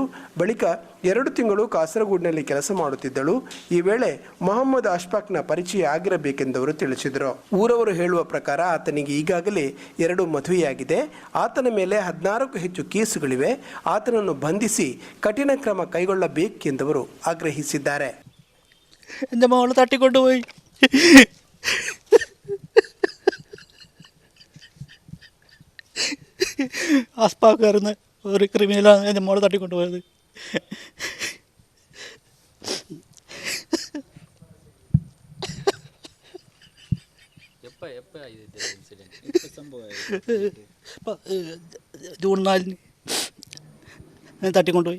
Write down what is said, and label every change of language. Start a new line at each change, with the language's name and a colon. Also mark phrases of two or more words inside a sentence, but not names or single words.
Kannada: ಬಳಿಕ 2 ತಿಂಗಳು ಕಾಸರಗೋಡಿನಲ್ಲಿ ಕೆಲಸ ಮಾಡುತ್ತಿದ್ದಳು. ಈ ವೇಳೆ ಮೊಹಮ್ಮದ್ ಅಶ್ಫಾಕ್ನ ಪರಿಚಯ ಆಗಿರಬೇಕೆಂದವರು ತಿಳಿಸಿದರು. ಊರವರು ಹೇಳುವ ಪ್ರಕಾರ ಆತನಿಗೆ ಈಗಾಗಲೇ 2 ಮದುವೆಯಾಗಿದೆ. ಆತನ ಮೇಲೆ 16ಕ್ಕೂ ಹೆಚ್ಚು ಕೇಸುಗಳಿವೆ. ಆತನನ್ನು ಬಂಧಿಸಿ ಕಠಿಣ ಕ್ರಮ ಕೈಗೊಳ್ಳಬೇಕೆಂದವರು ಆಗ್ರಹಿಸಿದ್ದಾರೆ.
Malayalam: എൻ്റെ മോളെ തട്ടിക്കൊണ്ടുപോയി. അസ്പാക്കാരുന്ന ഒരു ക്രിമിനലാണ് എൻ്റെ മോളെ തട്ടിക്കൊണ്ടുപോയത്. ജൂൺ 4 ഞാൻ തട്ടിക്കൊണ്ടുപോയി.